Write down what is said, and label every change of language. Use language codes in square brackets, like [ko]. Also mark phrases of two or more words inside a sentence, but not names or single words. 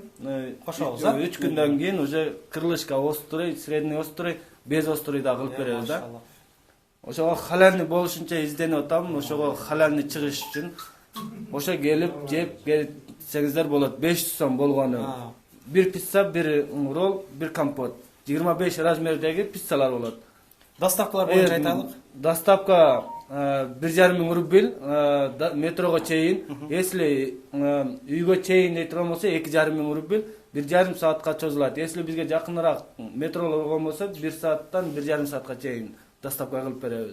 [ky] Кошобуз, 3 күндөн кийин [ru] уже крылышка острый, средний острый, без острый [ky] да кылып беребиз да. Ошого халяльный болушунча изденип атам, ошого халяльный чыгыш үчүн. Ошо келип жеп кетсеңиздер болот. 500 сом болгону. Бир пицца, бир ролл, бир компот. 25 размердеги пиццалар болот. Доставкалар боюнча айталык. Доставка 1,5 рубль метрого чейин. Если үйгө чейин дей турган болсо 2,5 рубль 1,5 саатка чозулат. Если бизге жакыныраак метролор болгон болсо 1 сааттан 1,5 саатка чейин доставка кылып беребиз.